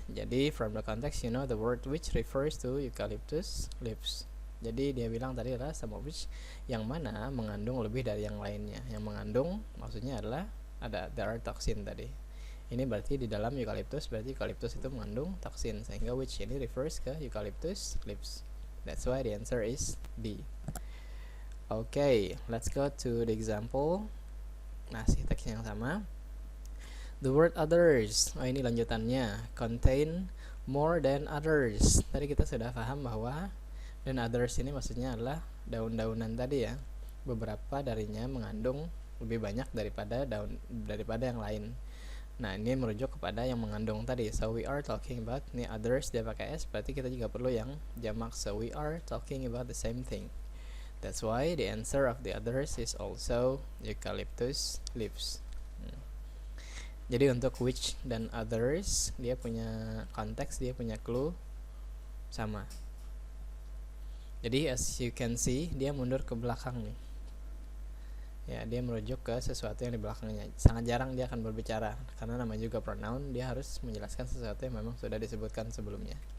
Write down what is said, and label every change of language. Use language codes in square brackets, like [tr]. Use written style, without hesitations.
[id] Jadi [en] from the context, the word which refers to eucalyptus leaves. [id] Jadi dia bilang tadi adalah some of which, yang mana mengandung lebih dari yang lainnya. Yang mengandung maksudnya adalah [en] there are toxin [id] tadi. Ini berarti di dalam eucalyptus, berarti eucalyptus itu mengandung toksin, sehingga which ini refers ke eucalyptus leaves. [en] That's why the answer is D. Okay, let's go to the example. [id] Masih teks yang sama. [en] The word others, [id] ini lanjutannya, [en] contain more than others. [id] Tadi kita sudah paham bahwa dan others ini maksudnya adalah daun-daunan tadi ya. Beberapa darinya mengandung lebih banyak daripada yang lain. Nah, ini merujuk kepada yang mengandung tadi. [en] So we are talking about, [id] ini others dia pakai S, berarti kita juga perlu yang jamak. [en] So we are talking about the same thing. That's why the answer of the others is also eucalyptus leaves. [id] Jadi untuk which dan others, dia punya konteks, dia punya clue sama. Jadi [en] as you can see, [id] dia mundur ke belakang nih. Ya, dia merujuk ke sesuatu yang di belakangnya. Sangat jarang dia akan berbicara, karena namanya juga pronoun, dia harus menjelaskan sesuatu yang memang sudah disebutkan sebelumnya.